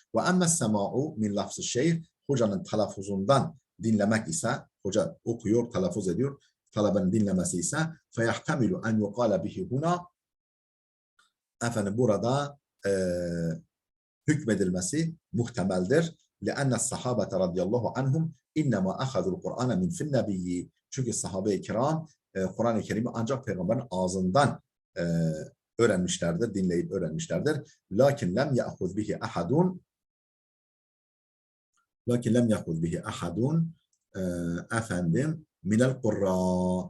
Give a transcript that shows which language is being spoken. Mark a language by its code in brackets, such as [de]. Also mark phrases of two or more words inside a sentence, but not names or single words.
[ar] وأما السماع من [tr] lafz-ı şeyh, hocanın telaffuzundan dinlemek ise, hoca okuyor, telaffuz ediyor, talebenin dinlemesi ise [ar] فيحتمل أن يقال به هنا, [tr] efendim burada hükmedilmesi muhtemeldir. [ar] لأن الصحابة رضي الله عنهم إنما أخذوا القرآن من في النبي. [tr] Çünkü sahabe-i kiram Kur'an-ı Kerim'i ancak peygamberin ağzından öğrenmişlerdir, dinleyip öğrenmişlerdir. [ar] لكن لم يأخذ به أحد efendim من القراء.